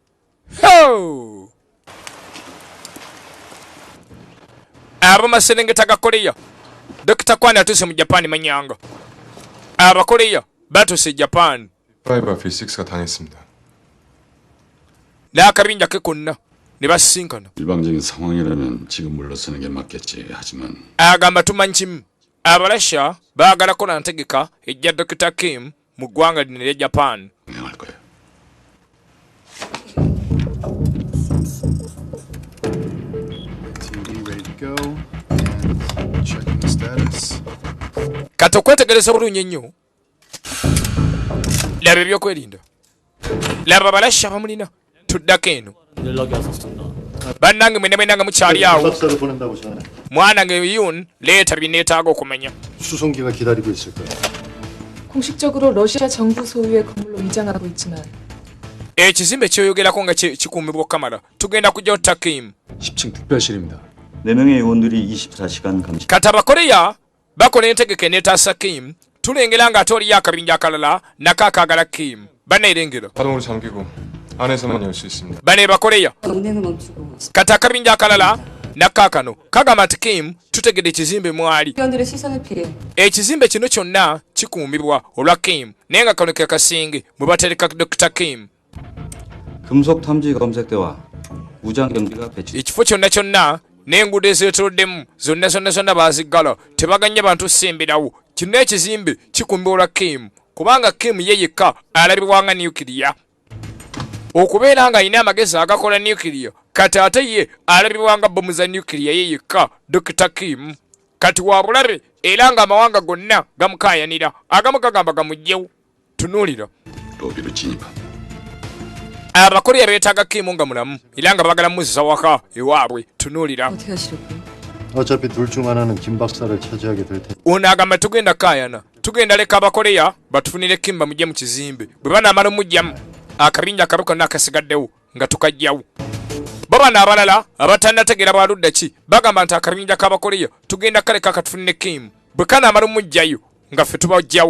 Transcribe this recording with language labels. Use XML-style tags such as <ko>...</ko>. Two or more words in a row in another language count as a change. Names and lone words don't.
<lg>Abamaserengeta ga Korea. Dr. Kwan atuuse mu Japan manyanga. Abakorea batuuse Japan.</lg> <ko>프라이버 V6가 당했습니다.</ko> <lg>n'akabinja ke konna ne basinkana.</lg> <ko>일방적인 상황이라면 지금 물러서는 게 맞겠지. 하지만</ko> <lg>agamba tumanyi kimu abalasha baagala kola ntegeka ejja Dr. Kim mu ggwanga lino erya Japan.</lg> <ko>명할 거예요.</ko> <en>TV ready to go and checking the status.</en> <lg>Kati okwetegereza bulungi ennyo laba ebyokwerinda, laba abalasha bamulina. Tuddako eno bannange mwenna mukyali awo</lg> <ko>박사를 보낸다고 전해.</ko> <lg>mwanange Yun leeta bineetaaga okumanya.</lg> <ko>수송기가 기다리고 있을 거야. 공식적으로 러시아 정부 소유의 건물로 위장하고 있지만</ko> <lg>ekizimbe kyoyogerako nga kikuumibwa kamala tugenda kujja Dr. Kim.</lg> <ko>10층 특별실입니다. 4명의 의원들이 24시간 감시.</ko> <lg>kati abakoreya bakola entegeka eneetaasa Kim tulengera ng'ate oliyo akabinja akalala nako akaagala Kim banneerengera</lg> <ko>자동으로 잠기고 안에서만 열 수 있습니다.</ko> <lg>bane bakoreya</lg> <ko>운행을 멈추고</ko> <lg>kati akabinja akalala nakkaakano kagamba nti Kim tutegedde ekizimbe mwali.</lg> <ko>의원들의 시선을 피해</ko> <lg>ekizimbe kino kyonna kikuumibwa olwa Kim naye nga kano ke kasinge mwe batereka Dr. Kim.</lg> <ko>금속 탐지 검색대와 무장 경비가 배치.</ko> <lg>ekifo kyonna kyonna n'enguudo ezeetooloddemu zonna baaziggala tebaganya bantu ssemberawo. kino ekizimbe kikuumibwa olwa Kim kubanga Kim ye yekka alabibwa nga nukiriya okubeera nga alina amagezi agakola nukiriya kati ate ye alabibwa nga bomu za nukiriya ye yekka Dr. Kim. kati wabulabe era nga amawanga gonna gamukaayanira agamu gagamba gamugyewo. Tunuulira</lg> <ko>로비로 진입한</ko> <lg>abakoreya beetaaga Kim nga mulamu era nga bagala muzisa waka ewaabwe. Tunuulira</lg> <ko>어떻게 하시려고요? 어차피 둘 중 하나는 김 박사를 차지하게 될 테니.</ko> <lg>ono agamba tugenda kaayana tugenda leka abakoreya batufunire Kim bamujje mu kizimbe bwe banaamala omujjamu akabinja akabu konna akasigaddewo nga tukajjawo. bo bano abalala abatannategeera bwaludda ki bagamba nti akabinja k'abakoreya tugenda kaleka katufunire Kim bwe kanaamala omujjayo nga ffe tubajjawo.</lg>